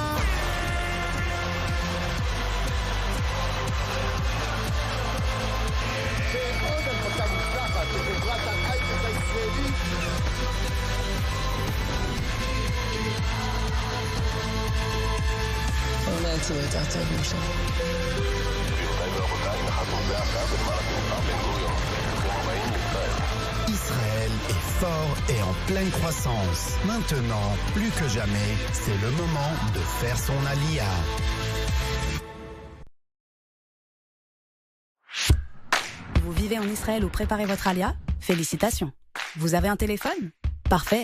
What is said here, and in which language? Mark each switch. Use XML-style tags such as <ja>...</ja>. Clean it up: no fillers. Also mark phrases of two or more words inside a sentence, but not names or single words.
<he>ועוד הנפקה מוצלחת לחברת ההייטק הישראלית. אולי יצאו יותר טוב משם.</he> <fr>Israël est fort et en pleine croissance. Maintenant, plus que jamais, c'est le moment de faire son alia. Vous vivez en Israël ou préparez votre alia? Félicitations. Vous avez un téléphone? Parfait.</fr>